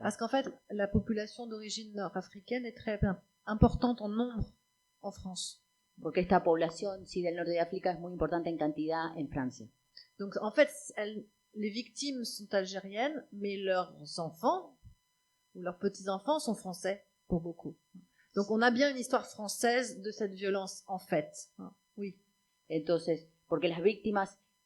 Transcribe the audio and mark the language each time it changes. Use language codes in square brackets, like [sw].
[fr] Parce qu'en fait, la population d'origine nord-africaine est très importante en nombre en France. [es] Porque esta población del norte de África es muy importante en cantidad en Francia. [fr] Donc en fait, les victimes sont algériennes, mais leurs enfants ou leurs petits-enfants sont français pour beaucoup. Donc on a bien une histoire française de cette violence en fait. Oui. [es] Entonces, porque las víctimas